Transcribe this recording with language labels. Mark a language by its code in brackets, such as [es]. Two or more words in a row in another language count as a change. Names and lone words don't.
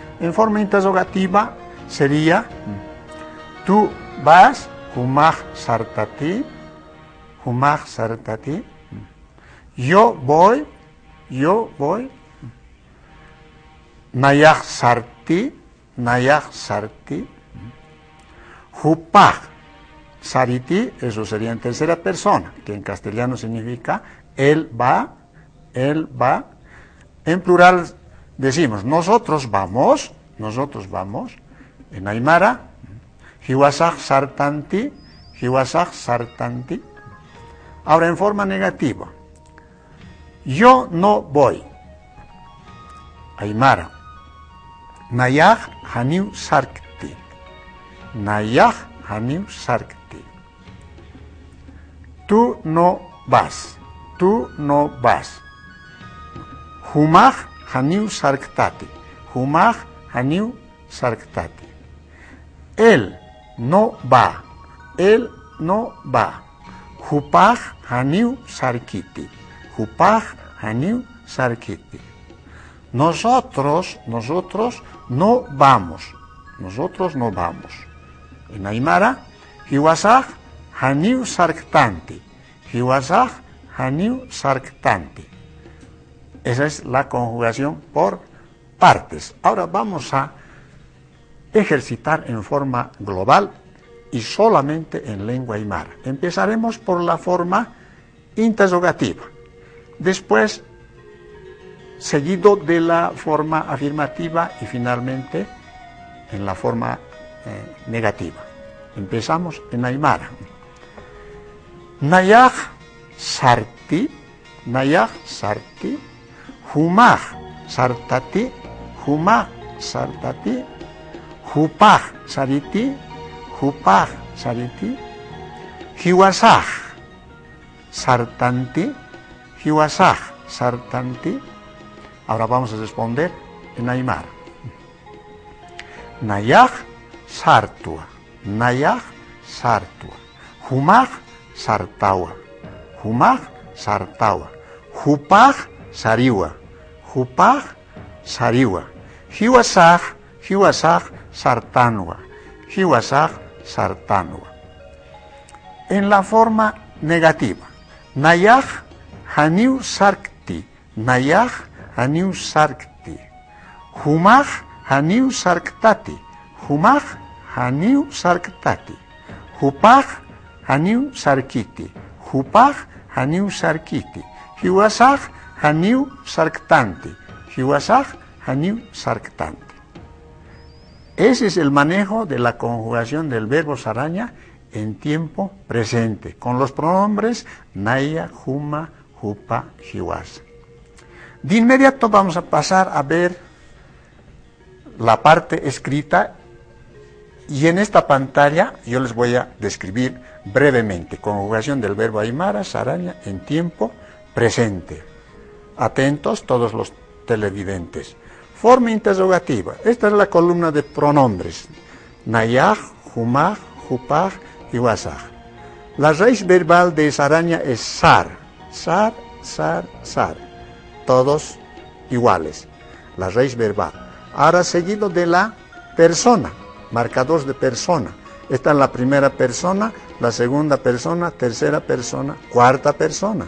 [es] En forma interrogativa sería: tú vas, [ay] humaj sartati, humaj sartati. [es] Yo voy, [ay] nayaj sarti, nayaj sarti. Hupaj sariti, [es] eso sería en tercera persona, que en castellano significa él va, él va. En plural decimos nosotros vamos. En aymara, [ay] hiwasaj sartanti, hiwasaj sartanti. [es] Ahora en forma negativa: yo no voy. [ay] Aymara, nayaj haniu sarkti, nayaj haniu sarkti. [es] Tú no vas, tú no vas. [ay] Humaj haniu sarktati, humaj haniu sarktati. [es] Él no va, él no va. [ay] Hupaj haniu sarkiti, hupaj haniu sarkiti. [es] Nosotros no vamos, nosotros no vamos. En aymara, [ay] hiwasaj haniu sarktanti, hiwasaj haniu sarktanti. [es] Esa es la conjugación por partes. Ahora vamos a ejercitar en forma global y solamente en lengua aymara. Empezaremos por la forma interrogativa, después seguido de la forma afirmativa y finalmente en la forma negativa. Empezamos en aymara. [ay] Nayaj sarti, nayaj sarti. Humaj sartati, humaj sartati. Hupaj sariti, hupaj sariti. Hiwasaj sartanti, hiwasaj sartanti. [es] Ahora vamos a responder en aymara. [ay] Nayaj sartua, nayaj sartua. Humaj sartawa, humaj sartawa. Hupaj sariwa, hupaj sariwa. Hiwasaj, hiwasaj sartanwa, hiwasaj sartanwa. [es] En la forma negativa: [ay] nayaj haniu sarkti, nayaj haniu sarkti. Humaj haniu sarktati, humaj haniu sarktati. Hupaj haniu sarkiti, hupaj haniu sarkiti. Hiwasaj haniu sarktanti, hiwasaj haniu sarktanti. [es] Ese es el manejo de la conjugación del verbo saraña en tiempo presente, con los pronombres [ay] naya, huma, hupa, hiwas. [es] De inmediato vamos a pasar a ver la parte escrita, y en esta pantalla yo les voy a describir brevemente conjugación del verbo aymara saraña en tiempo presente. Atentos todos los televidentes. Forma interrogativa. Esta es la columna de pronombres: [ay] nayaj, humaj, hupaj, hiwasaj. [es] La raíz verbal de saraña es [ay] sar, sar, sar, sar. [es] Todos iguales. La raíz verbal. Ahora seguido de la persona, marcadores de persona. Esta es la primera persona, la segunda persona, tercera persona, cuarta persona.